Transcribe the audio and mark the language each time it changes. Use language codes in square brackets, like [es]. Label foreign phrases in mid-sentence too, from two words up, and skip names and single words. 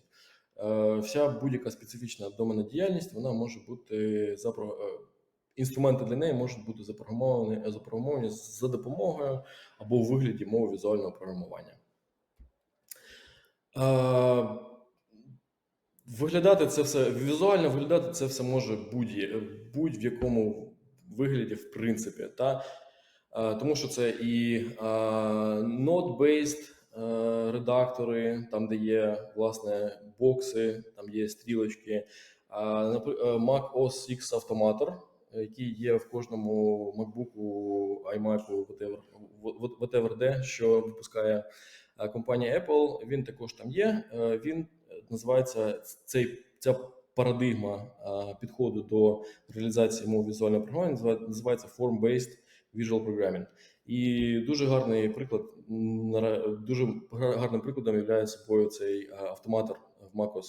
[uk] Вся будь-яка специфічна доменна діяльність, вона може бути інструменти для неї можуть бути запрограмовані за допомогою або у вигляді мови візуального програмування. Візуально виглядати це все може будь-в якому вигляді, в принципі. Тому що це і node-based редактори, там де є, власне, бокси, там є стрілочки, Mac OS X Automator, який є в кожному MacBook, iMac, whatever де, що випускає компанія Apple, він також там є. Він називається, ця парадигма підходу до реалізації мов візуального програмування називається [en] Form-Based Visual Programming. [uk] І дуже гарним прикладом є собою цей автоматор в macOS.